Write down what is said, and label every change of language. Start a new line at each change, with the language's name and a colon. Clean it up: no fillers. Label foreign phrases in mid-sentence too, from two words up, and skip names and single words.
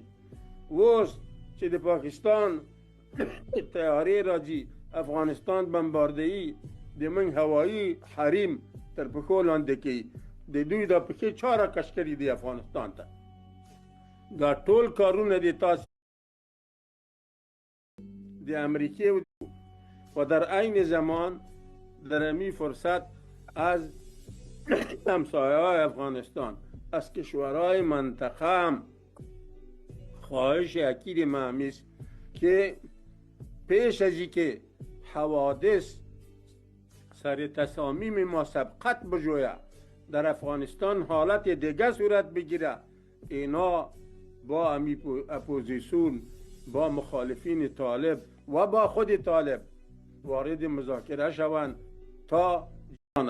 Pashto: اوس چې د پاکستان طیارې راځي، افغانستان بمباردهي د موږ هوایي حریم تر پښو لاندې کوي، د دوی دا پښې چا راکش کړي دي افغانستان ته. دا ټول کارونه دي تاسو د امریکې و
Persian: در عین زمان در امی فرصت از همسایه‌های افغانستان، از کشورهای منطقه هم خواهش اکید ما است که پیش از اینکه حوادث سر تصامیم ما سبقت بجویه، در افغانستان حالت دیگه صورت بگیره، اینا با اپوزیسیون، با مخالفین طالب و با خود طالب وارد مذاکره شوند تا جانه.